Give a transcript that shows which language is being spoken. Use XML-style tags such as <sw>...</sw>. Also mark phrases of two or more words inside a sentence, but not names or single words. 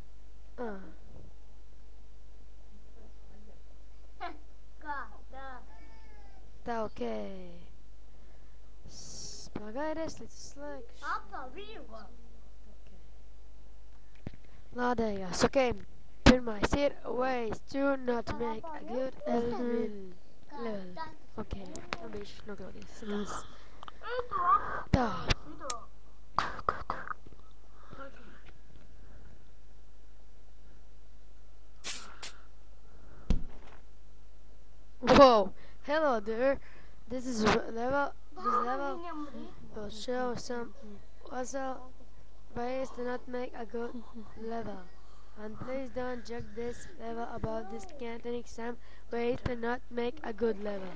<lv>Tā, ok. Pagaidies, līdz slēgšu. Lādējās, ok. Pirmais ir</lv> <en>ways to not make a good level.</en> <lv>Ok, bišķi nokļūdies. Tā.</lv> <en>Whoa, hello there. This level will show some ways to not make a good level. And please don't judge this level about this containing some ways to not make a good level.</en>